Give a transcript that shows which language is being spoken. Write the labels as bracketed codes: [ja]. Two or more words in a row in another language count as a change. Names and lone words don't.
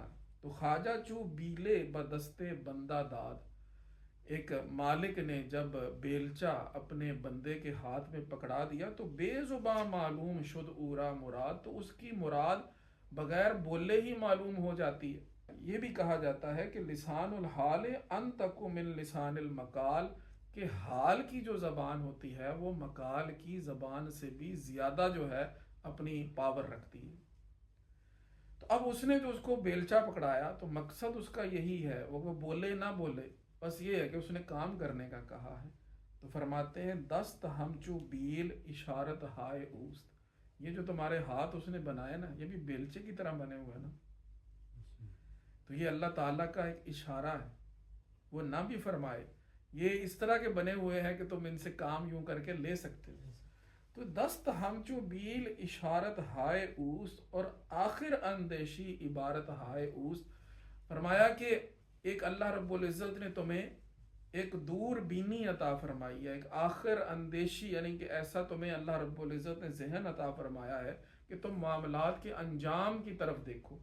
[ur] تو [fa] خواجہ چو بیلے بدستے بندہ داد، [ur] ایک مالک نے جب بیلچہ اپنے بندے کے ہاتھ میں پکڑا دیا تو [fa] بے زباں معلوم شد اورا مراد، [ur] تو اس کی مراد بغیر بولے ہی معلوم ہو جاتی ہے۔ یہ بھی کہا جاتا ہے کہ [ar] لسان الحال انتق من لسان المقال، [ur] کہ حال کی جو زبان ہوتی ہے وہ مقال کی زبان سے بھی زیادہ جو ہے اپنی پاور رکھتی ہے۔ تو اب اس نے جو اس کو بیلچہ پکڑایا تو مقصد اس کا یہی ہے، وہ بولے نہ بولے، بس یہ ہے کہ اس نے کام کرنے کا کہا ہے۔ تو فرماتے ہیں [fa] دست ہمچو بیل اشارت ہائے اوست، [ur] یہ جو تمہارے ہاتھ اس نے بنائے نا یہ بھی بیلچے کی طرح بنے ہوئے نا، تو یہ اللہ تعالیٰ کا ایک اشارہ ہے، وہ نہ بھی فرمائے یہ اس طرح کے بنے ہوئے ہیں کہ تم ان سے کام یوں کر کے لے سکتے ہو۔ [fa] تو دست ہمچو بیل اشارت ہائے اوست، [ur] اور [fa] آخر اندیشی عبارت ہائے اوست، [ur] فرمایا کہ ایک اللہ رب العزت نے تمہیں ایک دور بینی عطا فرمائی ہے، ایک آخر اندیشی، یعنی کہ ایسا تمہیں اللہ رب العزت نے ذہن عطا فرمایا ہے کہ تم معاملات کے انجام کی طرف دیکھو۔